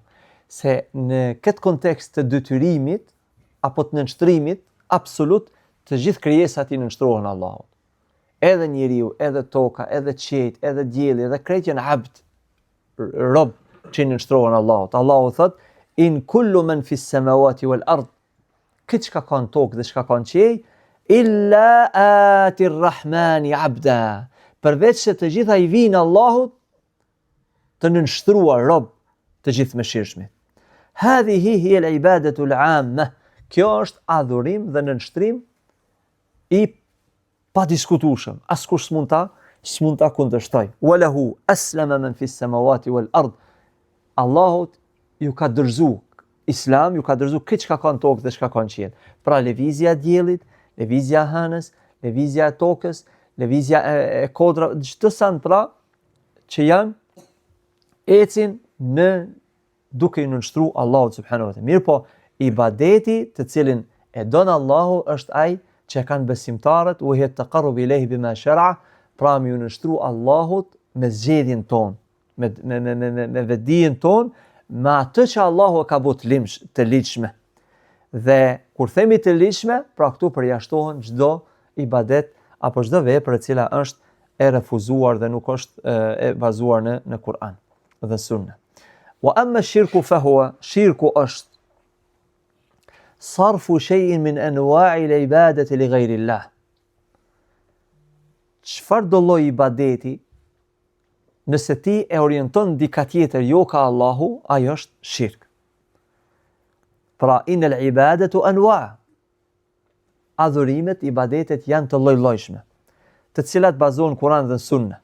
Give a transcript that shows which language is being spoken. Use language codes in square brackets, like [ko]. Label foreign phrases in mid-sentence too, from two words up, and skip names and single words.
[sq] Se në këtë kontekst të detyrimit apo të nënshtrimit absolut, të gjithë krijesat i nënshtrohen Allahut. Edhe njeriu, edhe toka, edhe qiejt, edhe dielli, edhe krejt janë abd, rob që i nënshtrohen Allahut. Allahu thot: [ar] إن كل من في السماوات والأرض, [sq] këtë çka ka në tokë dhe çka ka në qiej, [ar] إلا آتي الرحمن عبدا, [sq] përveç se të gjitha i vinë Allahut të nënshtruar rob të gjithë mëshirshmit. [ar] هذه هي العبادة العامة, [sq] kjo është adhurim dhe nënshtrim i padiskutueshëm. Askush s'mund ta s'mund ta kundërshtoj. [ar] وله أسلم من في السماوات والأرض. [sq] Allahut ju ka dorëzuar Islam, ju ka dorëzuar këtë çka ka në tokë dhe çka ka në qiell. Pra lëvizja e diellit, lëvizja e hënës, lëvizja e tokës, lëvizja e kodra, çdo sa pra që janë ecin në duke i nënshtruar Allahut [ar] سبحانه وتعالى. [sq] Mirë po, ibadeti të cilin e don Allahu është ai që kanë besimtarët [ar] وهي تقرب إليه بما شرع, [sq] pra më nënshtru Allahut me zgjedhjen tonë, me vetdijen tonë, me atë që Allahu ka bërë të ligjshme. Dhe kur themi të ligjshme, pra këtu përjashtohen çdo ibadet apo çdo vepër e cila është e refuzuar dhe nuk është e bazuar në Kur'an dhe Sunne. [ar] وأما الشرك فهو, [sq] shirku është [ar] صرف شيء من أنواع العبادة لغير الله. [sq] Çfarë do lloj ibadeti, nëse ti e orienton dika tjetër jo ka Allahu, ajo është shirk. Pra [ar] إن العبادة أنواع'. [sq] Adhurimet, ibadetet janë të lloj-llojshme, të cilat bazohen në Kur'an dhe Sunne.